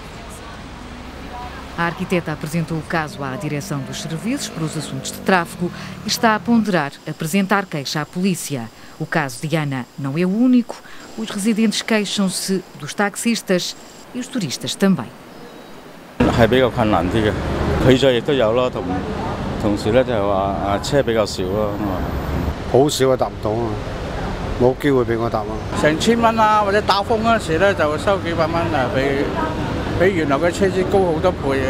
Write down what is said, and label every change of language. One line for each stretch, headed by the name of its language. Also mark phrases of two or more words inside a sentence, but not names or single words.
Portuguese: A arquiteta apresentou o caso à direção dos serviços para os assuntos de tráfego e está a ponderar apresentar queixa à polícia. O caso de Ana não é o único. Os residentes queixam-se dos taxistas e os turistas também.
Cantonese: 係比較困難啲嘅，拒載亦都有咯，同時咧就係話車比較少咯，好少啊搭唔到啊，冇機會俾我搭啊。成千蚊啊，或者打風嗰陣時咧就收幾百蚊啊，比原來嘅車資高好多倍嘅。